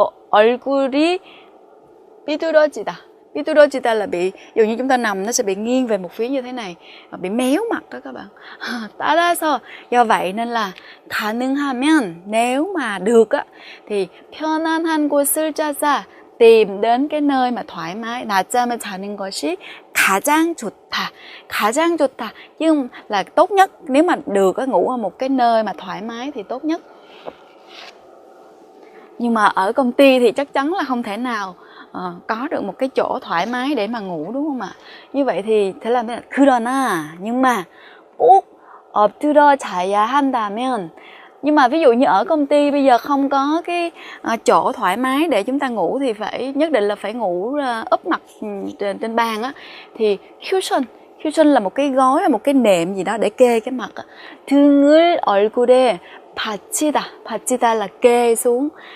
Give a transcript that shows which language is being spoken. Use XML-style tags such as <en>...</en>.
<ko>얼굴이 삐뚤어지다</ko> <vi>là bị, dường như chúng ta nằm nó sẽ bị nghiêng về một phía như thế này, bị méo mặt đó các bạn.</vi> <ko>따라서,</ko> <vi>do vậy nên là</vi> <ko>가능하면,</ko> <vi>nếu mà được á, thì</vi> <ko>편한 한 곳을 찾아,</ko> <vi>tìm đến cái nơi mà thoải mái.</vi> <ko>낮잠을 자는 것이 가장 좋다. 가장 좋다.</ko> <vi>Nhưng là tốt nhất. Nếu mà được ngủ ở một cái nơi mà thoải mái thì tốt nhất. Nhưng mà ở công ty thì chắc chắn là không thể nào có được một cái chỗ thoải mái để mà ngủ, đúng không ạ? Như vậy thì thế là</vi> <ko>그러나,</ko> <vi>nhưng mà</vi> <ko>꼭 엎드려 자야 한다면,</ko> <vi>nhưng mà ví dụ như ở công ty bây giờ không có cái chỗ thoải mái để chúng ta ngủ thì phải nhất định là phải ngủ úp mặt trên bàn á, thì cushion là một cái gối, một cái nệm gì đó để kê cái mặt á.</vi> <ko>등을 얼굴에 받치다</ko> <vi>là kê xuống.</vi>